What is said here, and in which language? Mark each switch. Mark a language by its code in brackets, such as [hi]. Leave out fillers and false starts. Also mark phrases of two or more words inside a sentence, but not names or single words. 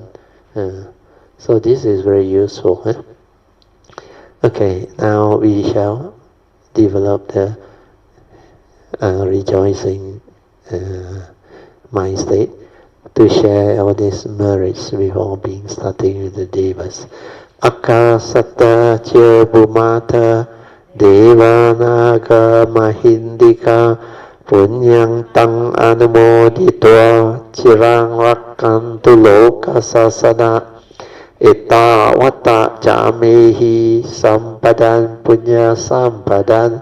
[en] So this is very useful. Okay, now we shall develop the rejoicing mind state to share all these merits before starting with the Devas. [pi] Akasata cha bhumata devanaga mahindika punyang tang anumoditva chirang rakkantu loka sasana etta vata jamehi sampadan punya sampadan